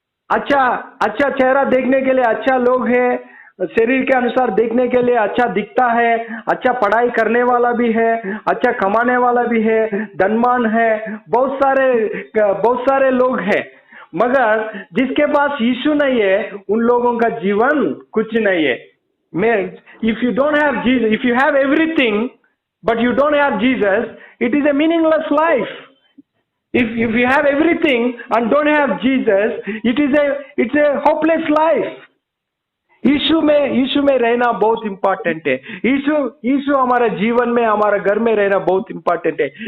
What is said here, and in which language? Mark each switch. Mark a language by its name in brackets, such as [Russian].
[Hindi] अच्छा अच्छा चेहरा देखने के लिए अच्छा लोग है, शरीर के अनुसार देखने के लिए अच्छा दिखता है, अच्छा पढ़ाई करने वाला भी है, अच्छा कमाने वाला भी है, धनवान है, बहुत सारे लोग हैं। मगर जिसके पास यीशु नहीं है, उन लोगों का जीवन कुछ नहीं है। [English] If you don't have Jesus, if you have everything but you don't have Jesus, it is a meaningless life. If you have everything and don't have Jesus, it's a hopeless life. [Hindi] यीशु में रहना बहुत important है। यीशु हमारे जीवन में, हमारे घर में रहना बहुत इम्पोर्टेंट है।